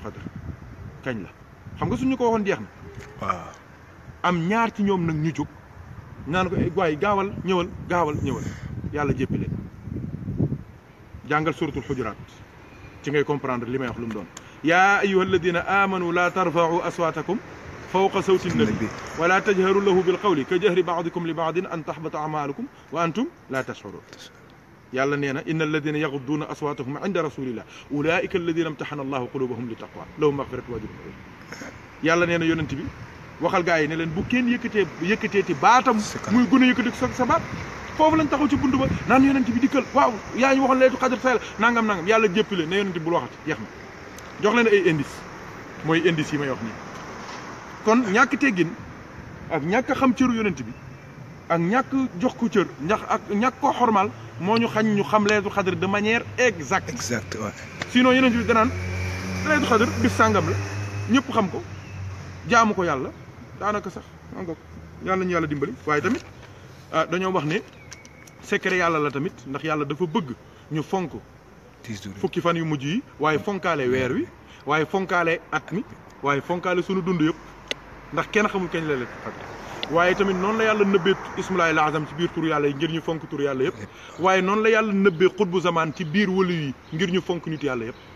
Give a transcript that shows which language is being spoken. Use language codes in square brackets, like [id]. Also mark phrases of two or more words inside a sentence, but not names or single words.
[wo] xadr kañ la xam nga suñu ko waxoon jeex na waaw am ñaar ci ñoom nag ñu jóg naan ko waay gaawal ñëwal yàlla jéppi leen jàngal suratul xujuraat ci ngay comprendre li may wax lu mu doon [ar] يا أيها الذين آمنوا لا ترفعوا أصواتكم فوق صوت النبي ولا تجهروا له بالقول كجهر بعضكم لبعض أن تحبط أعمالكم وأنتم لا تشعرون [wo] yàlla nee na [ar] إن الذين يغضون أصواتهم عند رسول الله أولئك الذين امتحن الله قلوبهم للتقوى لهم مغفرة وأجر عظيم [wo] yàlla nee na yonent bi waxal gaa yi ne leen bu kenn yëkkateeti baatam muy gën a yëkkati sa baat foofu lañ taxaw ci buntu ba naan yonent bi dikkal waaw yaa ñu waxoon laylatul xadr say la nangam yàlla jéppi leen ne yonent bi bul waxati jeex na jox leen ay indice mooy indice yi may wax nii kon ñàkk teggin ak ñàkk xam cëru yonent bi ak ñàkk jox ko cër ndax ak ñàkk ko xormal moo ñu xañ ñu xam laylatul xadr [fr] de manière exacte [wo] waaw sinon yonent bi danaan laylatul xadr bis sàngam la ñëpp xam ko jaamu ko yàlla daanaka sax nga yàlla ñu yàlla dimbali waaye tamit dañoo wax ne secret yàlla la tamit ndax yàlla dafa bëgg ñu fonk fukki fan yu mujj yi waaye fonkaale weer wi waaye fonkaale at mi waaye fonkaale sunu dund yëpp ndax kenn xamul kañ la leen xadr waaye tamit noonu la yàlla nëbbee [ar] اسم الله الأعظم [wo] ci biir tur yàlla yi ngir ñu fonk tur yàlla yëpp waaye noonu la yàlla nëbbee [ar] قطب الزمان [wo] ci biir wëlu yi ngir ñu fonk nitu yàlla yëpp